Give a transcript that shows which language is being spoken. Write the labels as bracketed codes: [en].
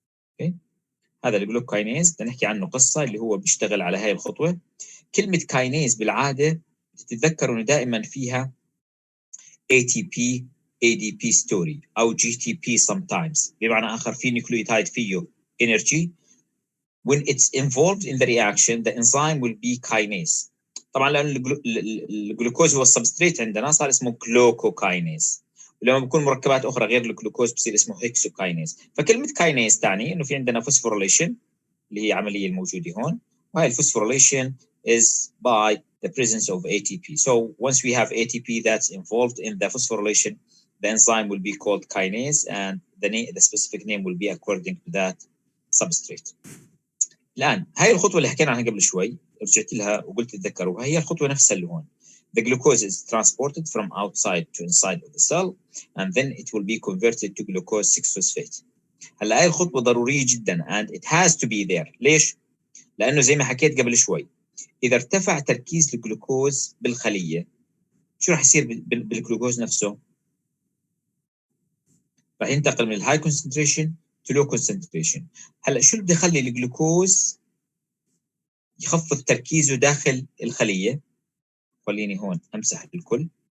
[ar] اوكي؟ هذا الجلوكوكاينيز بدنا نحكي عنه قصة اللي هو بيشتغل على هاي الخطوة. كلمة كاينيز بالعادة تتذكروا إنه دائما فيها [en] ATP ADP story [ar] أو GTP [en] sometimes، [ar] بمعنى آخر في nucleotide فيه energy. [en] When it's involved in the reaction the enzyme will be kinase. [ar] طبعا لأن الجلوكوز هو السبستريت عندنا صار اسمه جلوكوكاينيز، ولما بيكون مركبات أخرى غير الجلوكوز بصير اسمه هيكسوكاينيز. فكلمة كاينيز تعني إنه في عندنا فوسفوريليشن اللي هي عملية الموجودة هون، وهي الفوسفوريليشن [en] is by the presence of ATP. So once we have ATP that's involved in the phosphorylation, the enzyme will be called kinase and the specific name will be according to that substrate. [ar] الآن هاي الخطوة اللي حكينا عنها قبل شوي رجعت لها وقلت تذكروها، هي الخطوة نفسها اللي هون. [en] The glucose is transported from outside to inside of the cell and then it will be converted to glucose 6-phosphate. [ar] هلا هاي الخطوة ضرورية جدا [en] and it has to be there. [ar] ليش؟ لأنه زي ما حكيت قبل شوي إذا ارتفع تركيز الجلوكوز بالخلية شو راح يصير بالجلوكوز نفسه؟ راح ينتقل من [en] الهاي concentration to low concentration. [ar] هلا شو اللي بده يخلي الجلوكوز يخفض تركيزه داخل الخلية؟ خليني هون أمسح الكل.